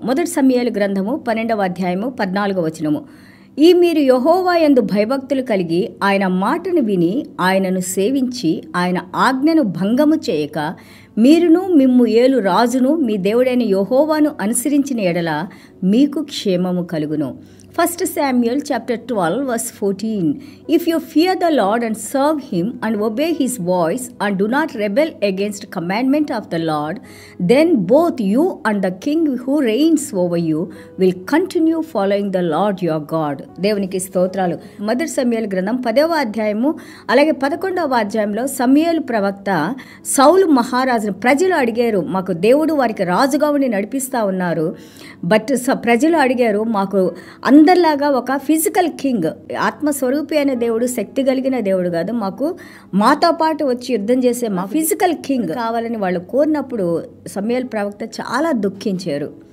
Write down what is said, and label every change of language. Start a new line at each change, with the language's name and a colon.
Telugu: మొదటి సమూయేలు గ్రంథము 12వ అధ్యాయము 14వ వచనము. ఈ మీరు యెహోవా యందు భయభక్తులు కలిగి ఆయన మాటను విని ఆయనను సేవించి ఆయన ఆజ్ఞను భంగము చేయక మీరును మిమ్ము ఏలు రాజును మీ దేవుడైన యెహోవాను అనుసరించిన ఎడల మీకు క్షేమము కలుగును.
English: 1 Samuel chapter 12 verse 14. If you fear the Lord and serve him and obey his voice and do not rebel against commandment of the Lord, then both you and the king who reigns over you will continue following the Lord your God.
Telugu: దేవునికి స్తోత్రాలు. మొదటి సమూయేలు గ్రంథం 10వ అధ్యాయము అలాగే 11వ అధ్యాయంలో సమూయేలు ప్రవక్త సౌలు మహారాజును ప్రజలు అడిగారు, మాకు దేవుడు వారికి రాజుగా ఉండి నడిపిస్తా ఉన్నారు, బట్ ప్రజలు అడిగారు మాకు అందరిలాగా ఒక ఫిజికల్ కింగ్, ఆత్మస్వరూపి అయిన దేవుడు, శక్తి కలిగిన దేవుడు కాదు, మాతో పాటు వచ్చి యుద్ధం చేసే మా ఫిజికల్ కింగ్ కావాలని వాళ్ళు కోరినప్పుడు సమూయేలు ప్రవక్త చాలా దుఃఖించారు.